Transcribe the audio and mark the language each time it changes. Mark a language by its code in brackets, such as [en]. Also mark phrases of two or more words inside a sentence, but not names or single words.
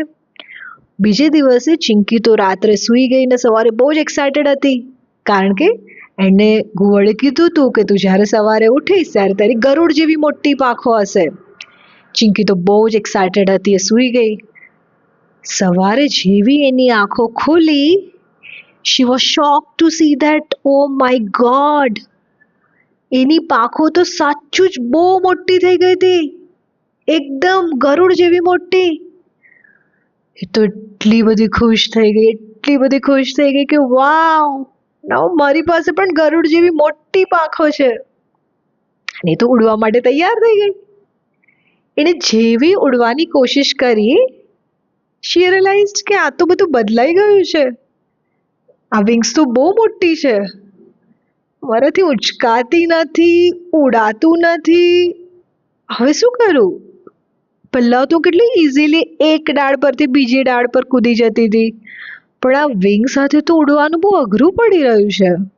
[gu] બીજે દિવસે ચિંકી તો રાત્રે સૂઈ ગઈ ને સવારે બહુ જ એક્સાઇટેડ હતી, કારણ કે એને ઘુવડે કીધું હતું કે તું જ્યારે સવારે ઉઠીશ ત્યારે તારી ગરુડ જેવી મોટી પાંખો હશે. ચિંકી તો બહુ જ એક્સાઇટેડ હતી, એ સૂઈ ગઈ. સવારે જેવી એની આંખો ખુલી, [en] she was shocked to see that, oh my god, [gu] એની પાંખો તો સાચું જ બહુ મોટી થઈ ગઈ હતી, એકદમ ગરુડ જેવી મોટી. એ તો એટલી બધી ખુશ થઈ ગઈ કે [en] wow, now [gu] મારી પાસે પણ ગરુડ જેવી મોટી પાંખો છે. અને તો ઉડવા માટે તૈયાર થઈ ગઈ. એને જેવી ઉડવાની કોશિશ કરી, [en] she realized [gu] કે આ તો બધું બદલાઈ ગયું છે. આ વિંગ્સ તો બહુ મોટી છે, મારાથી ઉચકાતી નથી, ઉડાતું નથી. હવે શું કરું? પહેલા તો કેટલી ઇઝીલી એક ડાળ પરથી બીજી ડાળ પર કૂદી જતી હતી, પણ આ વિંગ સાથે તો ઉડવાનું બહુ અઘરું પડી રહ્યું છે.